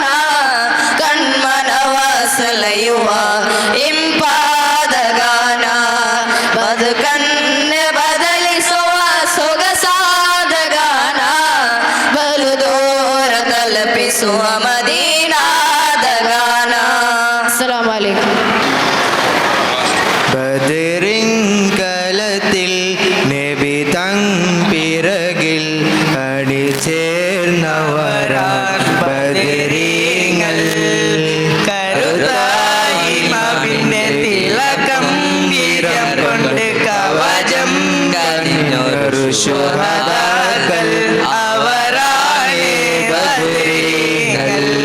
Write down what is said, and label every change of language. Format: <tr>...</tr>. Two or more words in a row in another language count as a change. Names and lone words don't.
<kn>ಕಣ್ಮನವ ಸೆಳೆಯುವ ಇಂಪಾದ ಗಾನ ಬದುಕನ್ನೇ ಬದಲಿಸುವ ಸೊಗಸಾದ ಗಾನ ಬಲು ದೂರ ತಲುಪಿಸುವ ಮದೀನಾದ ಗಾನ.</kn> <ar>السلام عليكم.</ar> <ml>ബദറിങ്കലത്തിൽ നബി തമ്പിറകിൽ അണിചേർന്നവരാൻ ബദരീങ്ങൾ കരുതായി മാവിന്റെ തിലകം വീരം കൊണ്ട് കവചം കനിഞ്ഞൊരു ശുഹദാക്കൾ അവരാണ് ബദരീങ്ങൾ.</ml>